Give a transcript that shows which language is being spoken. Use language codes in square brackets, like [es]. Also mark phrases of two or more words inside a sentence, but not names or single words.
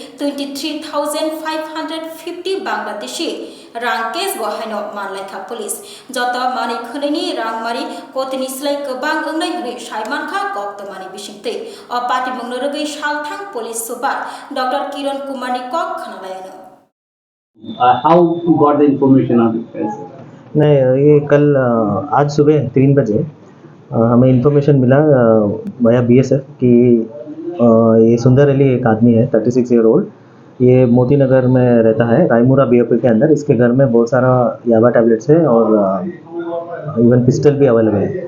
[trp] 23,550 बांग्लादेशी रांकेस बहायनो मानलाइखा पुलिस जत मानि खनैनि रांमारि कोतिनि स्लाइ गोबां ओंनाय हनै साइमानखा गक्तमानि बिसिंतै अ पार्टी मंगनो रगै सालथां पुलिस सुपार डॉक्टर किरण कुमारनि कक खनालायनो [en] how you got the information on this case? [hi] नहीं, ये कल आज सुबह 3 बजे हमें इन्फॉर्मेशन मिला भैया बीएसएफ कि ये सुंदर अली एक आदमी है 36 [en] year old, [hi] ये मोती नगर में रहता है, रायमुरा बीओपी के अंदर। इसके घर में बहुत सारा याबा टैबलेट्स है और [en] even pistol [hi] भी अवेलेबल है।